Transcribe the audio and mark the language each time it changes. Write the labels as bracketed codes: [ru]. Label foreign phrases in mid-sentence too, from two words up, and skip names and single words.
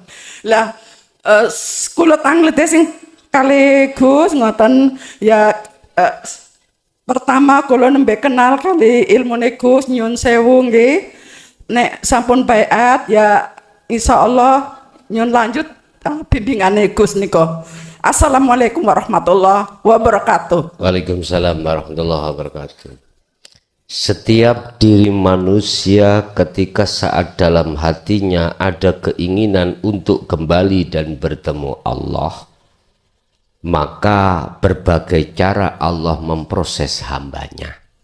[jv] Lah kula tanglete sing kali Gus ngoten ya pertama kula nembe kenal kali ilmune Gus nyun sewu nggih. Nek sampun baiat ya insyaallah nyun lanjut bimbingane Gus nika. [ar] السلام عليكم ورحمة الله وبركاته. وعليكم السلام ورحمة الله وبركاته. [id] Setiap diri manusia ketika saat dalam hatinya ada keinginan untuk kembali dan bertemu Allah, maka berbagai cara Allah memproses hambanya.